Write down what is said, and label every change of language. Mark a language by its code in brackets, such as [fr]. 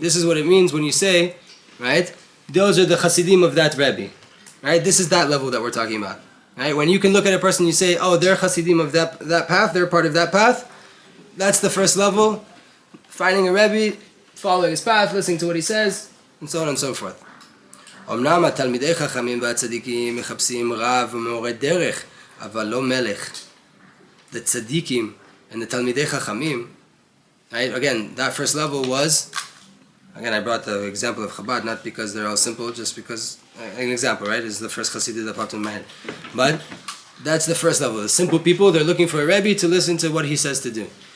[en] This is what it means when you say, right? Those are the chasidim of that Rebbe, right? This is that level that we're talking about, right? When you can look at a person and you say, oh, they're chasidim of that path, they're part of that path. That's the first level. Finding a Rebbe, following his path, listening to what he says, and so on and so forth. [he] אמנם התלמידי חכמים והצדיקים מחפשים רב ומורה דרך, אבל לא מלך. [en] The tzaddikim and the talmidei chachamim, right? Again, that first level was, again, I brought the example of Chabad, not because they're all simple, just because, an example, right? Is the first Hasid that popped in my head. But that's the first level. The simple people, they're looking for a Rebbe to listen to what he says to do.